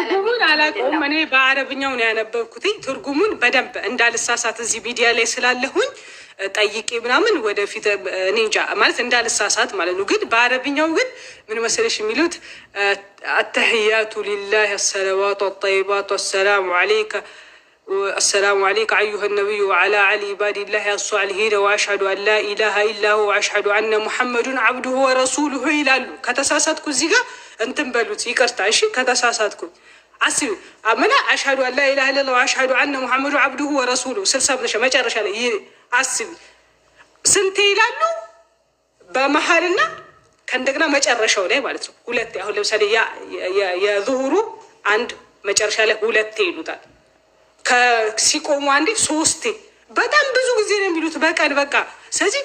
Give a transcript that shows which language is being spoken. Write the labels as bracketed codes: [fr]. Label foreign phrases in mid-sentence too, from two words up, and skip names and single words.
[am] ትርጉሙን አላውቀውም። እኔ በአረብኛው ነው ያነበብኩት። ትርጉሙን በደንብ እንዳልሳሳት እዚህ ሚዲያ ላይ ስላለሁኝ ጠይቄ ምናምን ወደፊት እኔ እንጃ ማለት እንዳልሳሳት ማለት ነው። ግን በአረብኛው ግን ምን መሰለሽ የሚሉት [ar] التحيات لله الصلوات الطيبات السلام عليك أيها النبي وعلى علي عباد الله الصالحين وأشهد أن لا إله إلا هو وأشهد أن محمد عبده ورسوله [am] ይላሉ። ከተሳሳትኩ እዚህ ጋር እንትን በሉት ይቅርታ እሺ። ከተሳሳትኩ አስቢ አመና [ar] أشهد أن لا إله إلا الله وأشهد أن محمد عبده ورسوله [am] 60 ብለሽ መጨረሻ ላይ አስቢ ስንት ይላሉ በመሀልና ከእንደገና መጨረሻው ላይ ማለት ነው። ሁለት አሁን ለምሳሌ የዙሁሩ አንድ መጨረሻ ላይ ሁለት ይሉታል። ከሲቆሙ አንዴ 3 በጣም ብዙ ጊዜ ነው የሚሉት በቀን በቃ። ስለዚህ